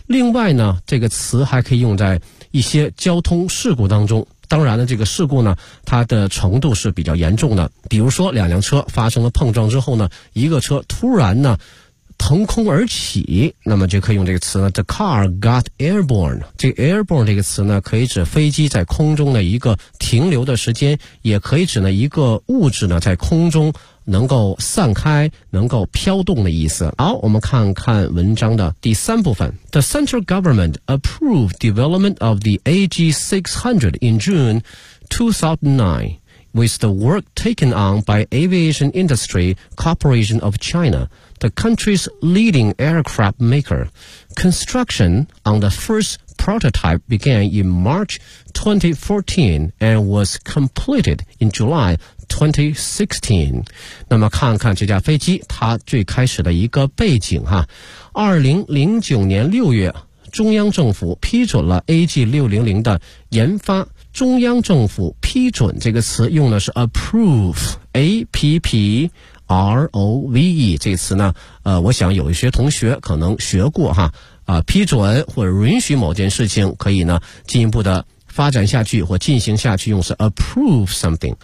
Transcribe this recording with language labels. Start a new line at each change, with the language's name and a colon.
Chinese: 另外呢这个词还可以用在一些交通事故当中，当然了这个事故呢它的程度是比较严重的，比如说两辆车发生了碰撞之后呢，一个车突然呢腾空而起，那么就可以用这个词呢，
English: the car got airborne。
Chinese: 这个 airborne 这个词呢可以指飞机在空中的一个停留的时间，也可以指呢一个物质呢在空中能够散开，能够飘动的意思。好，我们看看文章的第三部分。
English: The central government approved development of the AG600 in June 2009 with the work taken on by Aviation Industry Corporation of China,the country's leading aircraft maker. Construction on the first prototype began in March 2014 and was completed in July 2016.
Chinese: 那么看看这架飞机它最开始的一个背景哈。 2009年6月中央政府批准了 AG600 的研发。中央政府批准这个词用的是 approve, APPROVE 这词呢，我想有一些同学可能学过哈，批准或者允许某件事情可以呢进一步的发展下去或进行下去，用是 approve something。